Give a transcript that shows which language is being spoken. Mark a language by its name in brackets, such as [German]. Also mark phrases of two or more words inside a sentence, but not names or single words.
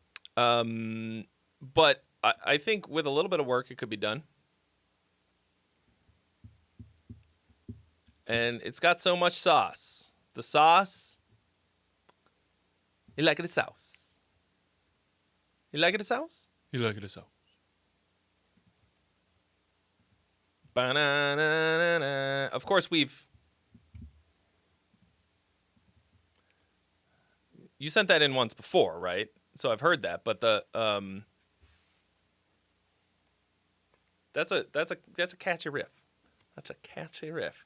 [English] But I think with a little bit of work, it could be done. And it's got so much sauce. The sauce, you like it a sauce. You like it a sauce? You like it a sauce. Ba-na-na-na-na. Of course, you sent that in once before, right? So I've heard that, but the that's a catchy riff. That's a catchy riff.